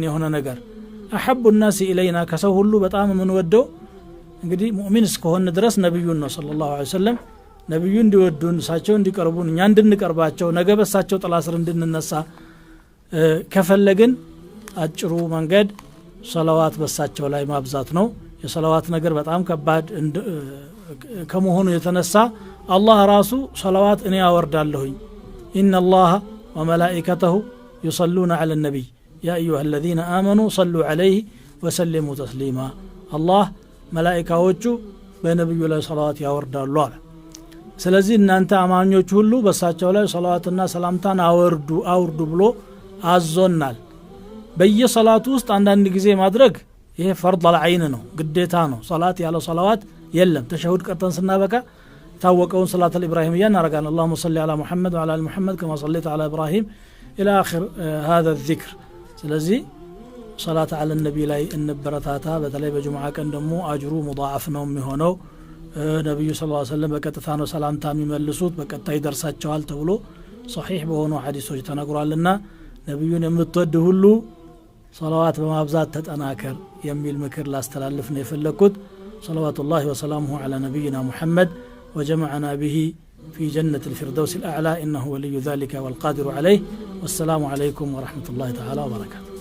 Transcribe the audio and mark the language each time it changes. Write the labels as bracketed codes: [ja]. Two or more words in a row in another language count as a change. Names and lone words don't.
[am] የሆነ ነገር [ar] أحب الناس إلينا [am] ከሰው ሁሉ በጣም የምንወደው እንግዲህ ሙእሚን እስከሆነ ድረስ ነብዩን ነው [ar] صلى الله عليه وسلم [am] ነብዩ እንዲወዱን እሳቸው እንዲቀርቡን እኛ እንድንቀርባቸው ነገ በሳቸው ጥላ ስር እንድንነሳ ከፈለግን አጭሩ መንገድ ሰላዋት በሳቸው ላይ ማብዛት ነው የሰላዋት ነገር በጣም ከባድ ከመሆኑ የተነሳ አላህ ራሱ ሰላዋት እኔ አወርዳለሁኝ [ar] إن الله وملائكته يصلون على النبي يا أيها الذين آمنوا صلوا عليه وسلموا تسليما الله [am] መላእክቶቹ በነብዩ ላይ ሰላዋት ያወርዳሉ አለ ስለዚህ እናንተ አማኞች ሁሉ በሳቸው ላይ ሰላዋትና ሰላምታን አውርዱ ብሎ አዞናል በየሰላቱ ውስጥ አንዳንድ ጊዜ ማድረግ ይሄ [ar] فرض العين [am] ነው ግዴታ ነው ሰላት ያለ ሰላዋት የለም ተሸሁድ ቀርተን ስናበቃ ታወቀውን [ar] صلاة الابراهيميه [am] እናረጋለን اللهم [ar] صل على محمد وعلى ال محمد كما صليت على ابراهيم الى اخر هذا الذكر ስለዚህ صلاة على النبي ላይ [am] እንበረታታ በተለይ በጁምዓ ቀን ደግሞ [ar] أجره مضاعف [am] ነው የሚሆነው ነብዩ [ar] صلى الله عليه وسلم [am] በቀጥታ ነው ሰላምታ የሚመልሱት በቀጥታ ይደርሳቸዋል ተብሎ ሶሒህ በሆኑ ሐዲሶች ተነግሯልና ነብዩን የምትወድ ሁሉ ሰላዋት በማብዛት ተጠናከር የሚል ምክር ላስተላልፍ ነው የፈለኩት [ar] صلوات الله وسلامه على نبينا محمد وجمعنا به في جنة الفردوس الأعلى إنه ولي ذلك والقادر عليه والسلام عليكم ورحمة الله تعالى وبركاته